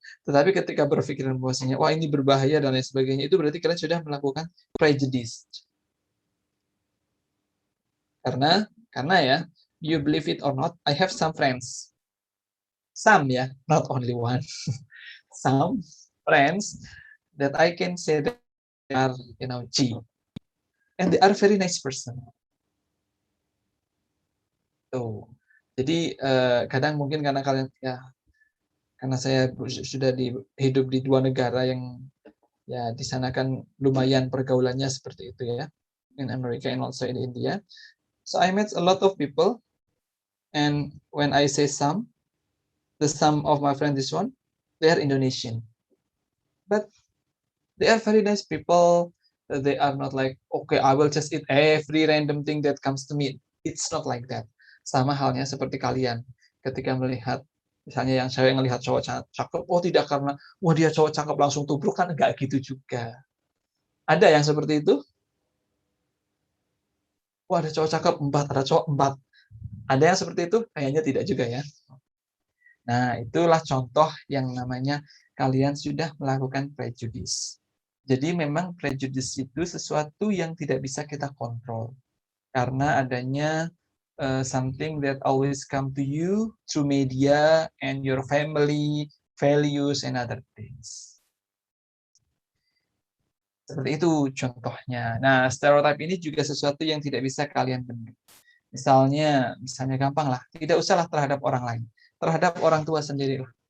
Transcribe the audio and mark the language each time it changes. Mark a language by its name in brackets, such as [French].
[Indonesian] Tetapi ketika berpikiran bahwasanya wah ini berbahaya dan lain sebagainya, itu berarti kalian sudah melakukan prejudice. Karena ya, [English] you believe it or not, I have some friends. Some ya, not only one. Some friends that I can say that they are, G. And they are very nice person. [Indonesian] Tuh. Jadi kadang mungkin karena kalian ya, karena saya sudah hidup di 2 negara yang ya di sana kan lumayan pergaulannya seperti itu ya, [English] in America and also in India. So I met a lot of people, and when I say some, the sum of my friend this one, they are Indonesian, but they are very nice people. They are not like, okay, I will just eat every random thing that comes to me. It's not like that. [Indonesian] Sama halnya seperti kalian ketika melihat misalnya yang cewek ngelihat cowok cakep, oh tidak karena wah dia cowok cakep langsung tubruk, kan enggak gitu juga. Ada yang seperti itu? Wah ada cowok cakep 4, ada cowok 4. Ada yang seperti itu? Kayaknya tidak juga ya. Nah, itulah contoh yang namanya kalian sudah melakukan prejudice. Jadi memang prejudice itu sesuatu yang tidak bisa kita kontrol. Karena adanya [English] something that always come to you through media and your family, values, and other things. [Indonesian] Seperti itu contohnya. Nah, stereotip ini juga sesuatu yang tidak bisa kalian bendung. Misalnya gampang lah, tidak usahlah terhadap orang lain, terhadap orang tua sendiri.